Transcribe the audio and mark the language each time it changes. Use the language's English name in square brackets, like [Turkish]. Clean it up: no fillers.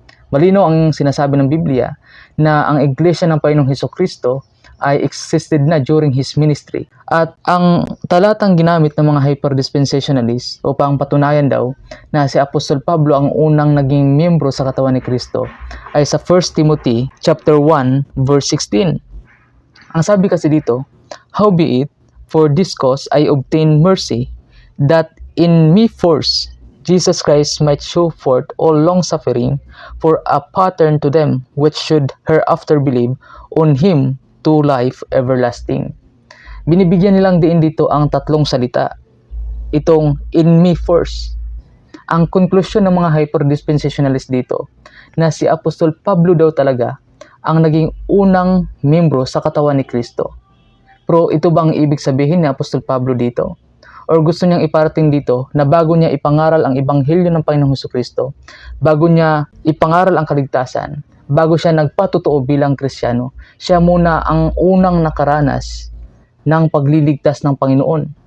[Filipino] Malinaw ang sinasabi ng Biblia na ang iglesia ng Panginoong Hesukristo ay existed na [English] during His ministry. [Filipino] At ang talatang ginamit ng mga hyper-dispensationalists upang patunayan daw na si Apostol Pablo ang unang naging miyembro sa katawan ni Kristo ay sa 1 Timothy chapter 1 verse 16. Ang sabi kasi dito, [English] "Howbeit, for this cause I obtain mercy, that in me first Jesus Christ might show forth all long-suffering for a pattern to them which should hereafter believe on Him to life everlasting." [Filipino] Binibigyan nilang diin dito ang tatlong salita. Itong [English] "in me first." [Filipino] Ang konklusyon ng mga hyper-dispensationalist dito na si Apostol Pablo daw talaga ang naging unang miyembro sa katawan ni Kristo. Pero ito bang ibig sabihin ni Apostol Pablo dito? Or gusto niyang iparating dito na bago niya ipangaral ang ebanghelyo ng Panginoong Hesukristo, bago niya ipangaral ang kaligtasan, bago siya nagpatotoo bilang Kristiyano, siya muna ang unang nakaranas ng pagliligtas ng Panginoon.